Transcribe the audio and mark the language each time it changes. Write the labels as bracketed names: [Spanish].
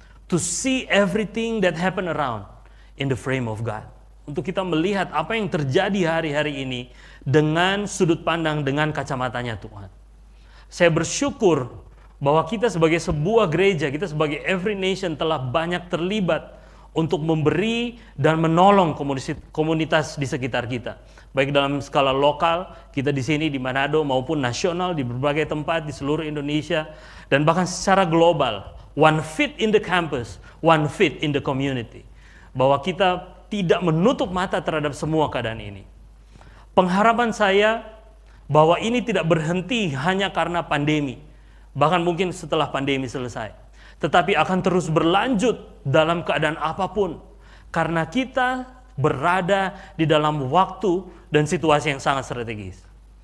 [English] To see everything that happen around in the frame of God. [Indonesian] Untuk kita melihat apa yang terjadi hari-hari ini dengan sudut pandang, dengan kacamatanya Tuhan. Saya bersyukur bahwa kita sebagai sebuah gereja, kita sebagai Every Nation telah banyak terlibat untuk memberi dan menolong komunitas di sekitar kita. Baik dalam skala lokal, kita di sini di Manado, maupun nasional di berbagai tempat di seluruh Indonesia, dan bahkan secara global. [English] One fit in the campus, one fit in the community. [Indonesian] Bahwa kita tidak menutup mata terhadap semua keadaan ini. Pengharapan saya bahwa ini tidak berhenti hanya karena pandemi, bahkan mungkin setelah pandemi selesai, tetapi akan terus berlanjut dalam keadaan apapun, karena kita berada di dalam waktu dan situasi yang sangat strategis.